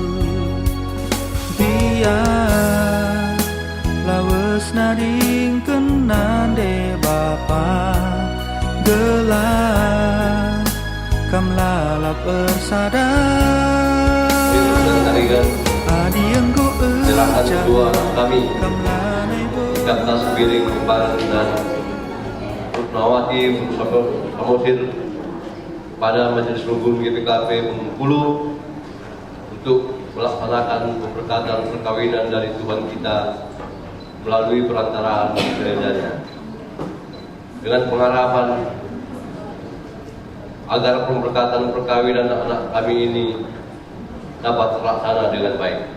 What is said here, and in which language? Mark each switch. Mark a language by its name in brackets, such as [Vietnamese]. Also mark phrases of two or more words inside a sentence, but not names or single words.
[Batak Karo] Biar lawes nading kenande bapa gelah kam lalap bersadar adi engko [Indonesian] silakan kedua kami Kapten Sembiring Kumparan dan Rutnawati Samosir pada Majelis Rukun GPKP Bengkulu untuk melaksanakan pemberkatan perkawinan dari Tuhan kita melalui perantaraan gerejanya, dengan pengharapan agar pemberkatan perkawinan anak kami ini dapat terlaksana dengan baik.